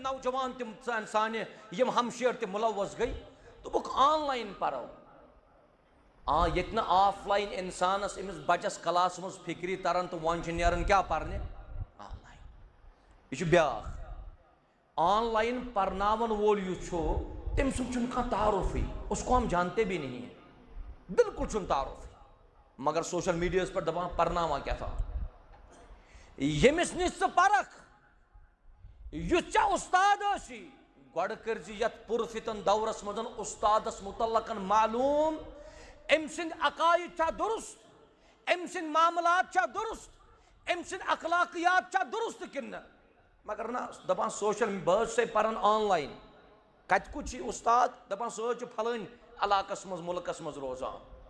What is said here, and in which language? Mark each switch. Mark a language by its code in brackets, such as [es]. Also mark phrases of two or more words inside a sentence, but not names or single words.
[ks] نوجوان تِم سانہِ یِم ہمشیر تہِ مُلوث گٔے دوٚپُکھ آن لاین پرو ییٚتہِ نہٕ آف لاین انسانس أمِس بچس کلاس منٛز فکری تران تہٕ وۄنۍ چھِ نیران کیاہ پرنہِ آن لاین یہِ چھُ بیاکھ آن لائن پرناون وول یُس چھُ تٔمۍ سُنٛد چھُنہٕ کانٛہہ تعارُفٕے [ur] اس کو ہم جانتے بھی نہیں ہیں بالکل [ks] چھُنہٕ تعارُفٕے مگر سوشل میٖڈیاہس پٮ۪ٹھ دپان پرناوان کیٛاہ تھام ییٚمِس نِش ژٕ پرکھ یُتھ ژےٚ اُستاد ٲسی گۄڈٕ کٔرزِ یتھ پُر فتن دورس منٛز اُستادس مُتعلقن معلوٗم أمۍ سٕنٛدۍ عقاید چھا درست أمۍ سٕنٛدۍ معاملات چھا درست أمۍ سٕنٛدۍ اخلاقیات چھا درست کِنہٕ نہ مگر نہ دپان سوشل بہٕ حظ چھُسے پران آن لاین کتہِ کُت چھُے اُستاد دپان سُہ حظ چھُ پھلٲنۍ علاقس منٛز مُلکس منٛز روزان